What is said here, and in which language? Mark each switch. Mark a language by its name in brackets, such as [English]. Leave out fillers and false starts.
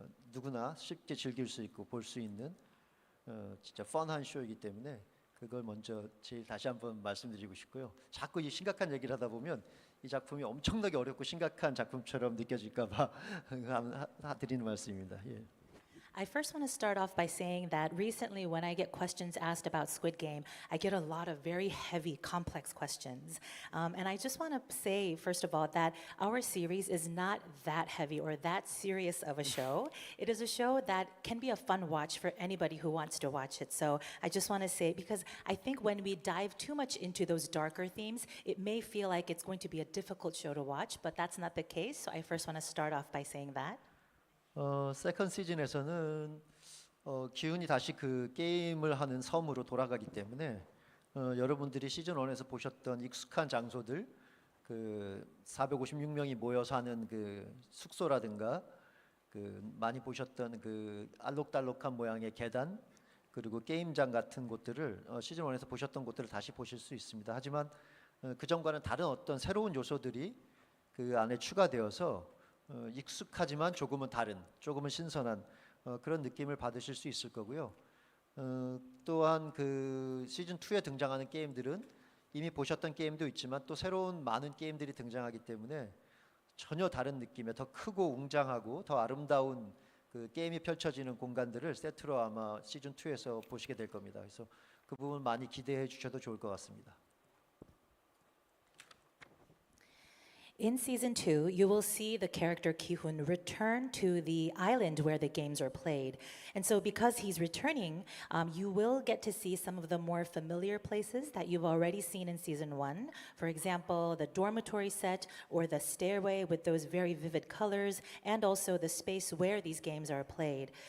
[Korean] 누구나 쉽게 즐길 수 있고 볼 수 있는 진짜 펀한 쇼이기 때문에 그걸 먼저 제일 다시 한번 말씀드리고 싶고요. 자꾸 이 심각한 얘기를 하다 보면 이 작품이 엄청나게 어렵고 심각한 작품처럼 느껴질까봐 드리는 말씀입니다. 예. [English] I first want to start off by saying that recently when I get questions asked about Squid Game, I get a lot of very heavy, complex questions. And I just want to say, first of all, that our series is not that heavy or that serious of a show. It is a show that can be a fun watch for anybody who wants to watch it. So I just want to say, because I think when we dive too much into those darker themes, it may feel like it's going to be a difficult show to watch, but that's not the case. So I first want to start off by saying that. [Korean] 세컨 시즌에서는 기운이 다시 그 게임을 하는 섬으로 돌아가기 때문에 여러분들이 시즌 1에서 보셨던 익숙한 장소들, 그 456명이 모여서 하는 그 숙소라든가 그 많이 보셨던 그 알록달록한 모양의 계단, 그리고 게임장 같은 곳들을 시즌 1에서 보셨던 곳들을 다시 보실 수 있습니다. 하지만 그전과는 다른 어떤 새로운 요소들이 그 안에 추가되어서 익숙하지만 조금은 다른, 조금은 신선한 그런 느낌을 받으실 수 있을 거고요. 또한 그 시즌 2에 등장하는 게임들은 이미 보셨던 게임도 있지만 또 새로운 많은 게임들이 등장하기 때문에 전혀 다른 느낌의 더 크고 웅장하고 더 아름다운 그 게임이 펼쳐지는 공간들을 세트로 아마 시즌 2에서 보시게 될 겁니다. 그래서 그 부분 많이 기대해 주셔도 좋을 것 같습니다. [English] In season 2, you will see the character Ki-hoon return to the island where the games are played. And so because he's returning, you will get to see some of the more familiar places that you've already seen in season 1. For example, the dormitory set or the stairway with those very vivid colors, and also the space where these games are played.